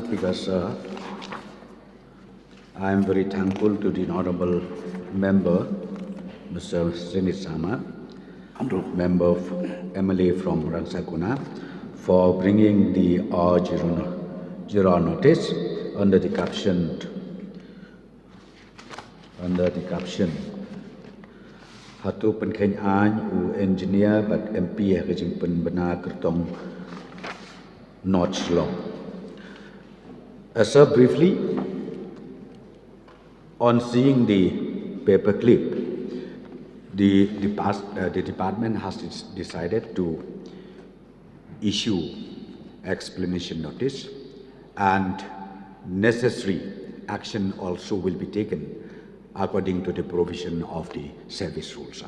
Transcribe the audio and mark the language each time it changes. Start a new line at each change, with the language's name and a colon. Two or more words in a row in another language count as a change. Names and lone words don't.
English: Speaker, sir, I am very thankful to the honorable member, Mr. Srinit Sama, member of MLA from Rangsakuna, for bringing the Jira notice under the caption Hatu penkhen u engineer but MP jingpyn bena kertong notch long. Sir, briefly, on seeing the paperclip, the department has decided to issue explanation notice, and necessary action also will be taken according to the provision of the service rules.